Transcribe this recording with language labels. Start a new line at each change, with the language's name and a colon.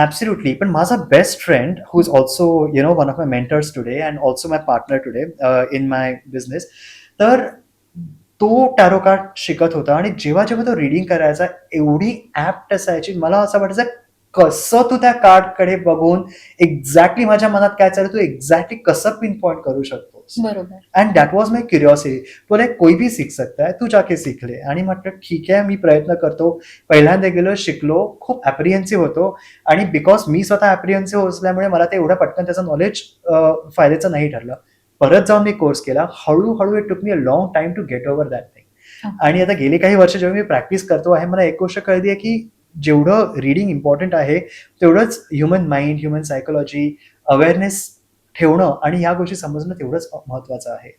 English: Absolutely.
Marathi: पण माझा
English: Best friend who is also one of my mentors today and also my partner today in my business.
Marathi: तर तो tarot card शिकत होता आणि जेव्हा तो रीडिंग करायचा, एवढी ॲप्ट असायची, मला असं वाटायचं कसं तू त्या कार्डकडे बघून एक्झॅक्टली माझ्या मनात काय चालू तू एक्झॅक्टली कसं पिन पॉइंट करू शकतोस. बरोबर.
English: And that was my curiosity.
Hindi: तो लाइक कोई भी सीख सकता है, तू जाके सीख ले.
Marathi: आणि म्हटलं ठीक आहे, मी प्रयत्न करतो. पहिल्यांदा गेलो, शिकलो, खूप ॲप्रिहेन्सिव्ह होतो आणि बिकॉज मी स्वतः ॲप्रिहेन्सिव्ह असल्यामुळे मला ते एवढं पटकन त्याचं नॉलेज फायद्याचं नाही ठरलं. परत जाऊन मी कोर्स केला. हळूहळू
English: It took me a long time to get over that thing. Okay.
Marathi: आणि आता गेली काही वर्ष जेव्हा मी प्रॅक्टिस करतो आहे, मला एक गोष्ट कळली आहे की जेवढं रीडिंग इम्पॉर्टंट आहे, तेवढंच human mind, human psychology, awareness ठेवणं आणि ह्या गोष्टी समजणं तेवढंच महत्वाचं आहे.